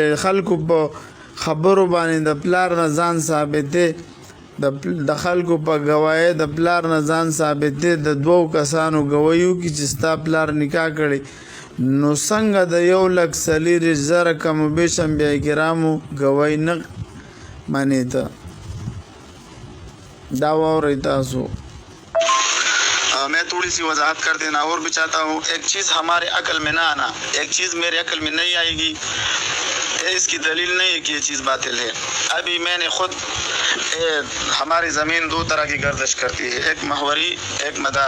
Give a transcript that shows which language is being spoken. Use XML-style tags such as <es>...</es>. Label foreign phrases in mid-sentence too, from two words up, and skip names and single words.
<ps>خلکو په خبرو باندې د پلار نه ځان ثابتې، د خلکو په گواهی د پلار نه ځان ثابتې، د 2 کسانو گواهی وکړي چې ستا پلار نکاح کړی، نو څنګه د 1,40,000 کم و بیش انبیاء کرامو گواهی نه منې ته؟ دا واورئ تاسو.</ps> <ur>میں تھوڑی سی وضاحت کر دینا اور بھی چاہتا ہوں. ایک چیز ہمارے عقل میں نہ آنا، ایک چیز میرے عقل میں نہیں آئے گی، اس کی دلیل نہیں ہے کہ یہ چیز باطل ہے. ابھی میں نے خود ہماری زمین 2 طرح کی گردش کرتی ہے، ایک محوری ایک مدار.</ur>